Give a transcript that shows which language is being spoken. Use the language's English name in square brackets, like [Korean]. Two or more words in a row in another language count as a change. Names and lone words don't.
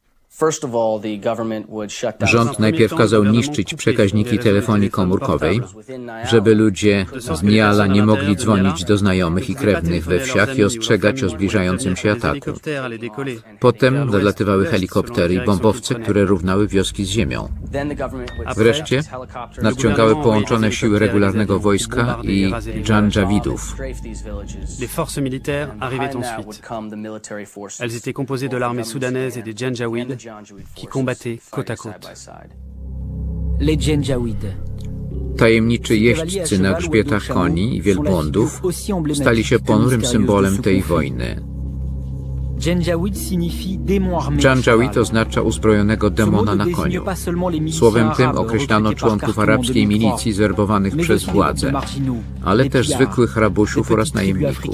[Polish] Rząd najpierw kazał niszczyć przekaźniki telefonii komórkowej, żeby ludzie z Niala nie mogli dzwonić do znajomych i krewnych we wsiach i ostrzegać o zbliżającym się ataku. Potem dolatywały helikoptery i bombowce, które równały wioski z ziemią. Wreszcie nadciągały połączone siły regularnego wojska i Dżandżawidów. [French] Les forces militaires arrivaient ensuite. Elles étaient composées de l'armée soudanaise et des Janjaweed qui combattaient côte à côte. Les Janjaweed. [Polish] Tajemniczy jeźdźcy na grzbietach koni i wielbłądów stali się ponurym symbolem tej wojny. Janjaweed oznacza uzbrojonego demona na koniu. Słowem tym określano członków arabskiej milicji zwerbowanych przez władzę, ale też zwykłych rabusiów oraz najemników.